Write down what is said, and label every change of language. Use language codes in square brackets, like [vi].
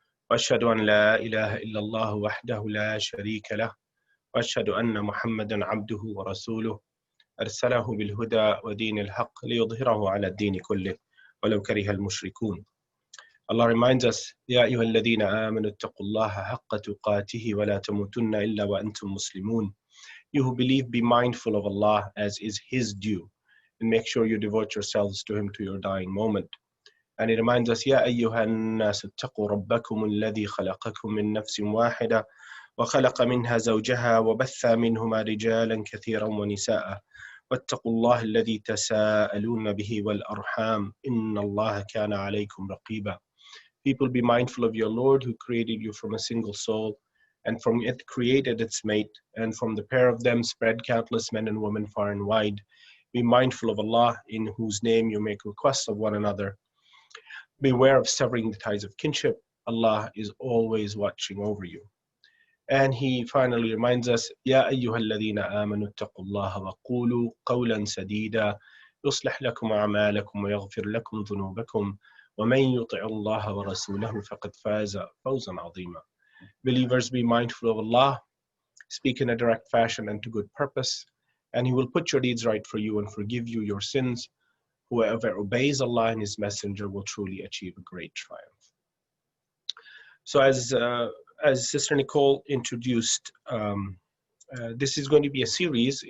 [ar] وأشهد أن لا إله إلا الله وحده لا شريك له وأشهد أن محمدا عبده ورسوله أرسله بالهدى ودين الحق ليظهره على الدين كله ولو كره المشركون. [en] Allah reminds us, [ar] يا أيها الذين آمنوا اتقوا الله حق تقاته ولا تموتن إلا وأنتم مسلمون. [en] You who believe, be mindful of Allah as is His due, and make sure you devote yourselves to Him to your dying moment. And it reminds us, [ar] يا أيها الناس اتقوا ربكم الذي خلقكم من نفس واحدة وخلق منها زوجها وبث منهما رجالا كثيرا ونساء واتقوا الله الذي تساءلون به والأرحام إن الله كان عليكم رقيبا. [en] People, be mindful of your Lord who created you from a single soul, and from it created its mate, and from the pair of them spread countless men and women far and wide. Be mindful of Allah, in whose name you make requests of one another. Beware of severing the ties of kinship. Allah is always watching over you. And He finally reminds us, [ar] يا أيها الذين آمنوا اتقوا الله وقولوا قولا سديدا يصلح لكم أعمالكم ويغفر لكم ذنوبكم ومن يطع الله ورسوله فقد فاز فوزا عظيما. [en] Believers, be mindful of Allah, speak in a direct fashion and to good purpose, and He will put your deeds right for you and forgive you your sins. Whoever obeys Allah and His Messenger will truly achieve a great triumph. So as Sister Nicole introduced, this is going to be a series.